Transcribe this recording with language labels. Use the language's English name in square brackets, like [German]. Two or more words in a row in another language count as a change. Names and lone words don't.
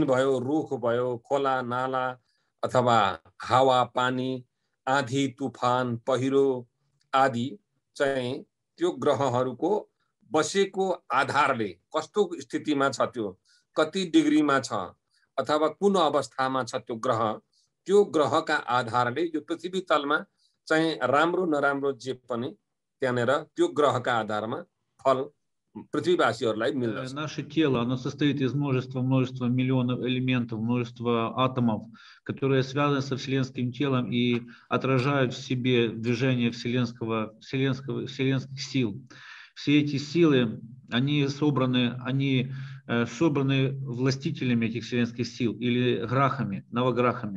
[Nepali] भयो रुख भयो खोला नाला अथवा हावा पानी आँधी तूफान पहिरो आदि चाहिँ त्यो ग्रहहरूको बसेको आधारले कस्तो स्थितिमा छ त्यो कति डिग्रीमा छ अथवा कुन अवस्थामा छ त्यो ग्रहका आधारले यो पृथ्वी तलमा चाहिँ राम्रो नराम्रो जे पनि त्यहाँनेर त्यो ग्रहका आधारमा फल पृथ्वीवासीहरूलाई मिल्दछ. [Russian] Наше тело, оно состоит из множества миллионов элементов, множества атомов, которые связаны со вселенским телом и отражают в себе движение вселенских сил. Все эти силы, они собраны властителями этих вселенских сил или грахами, новограхами.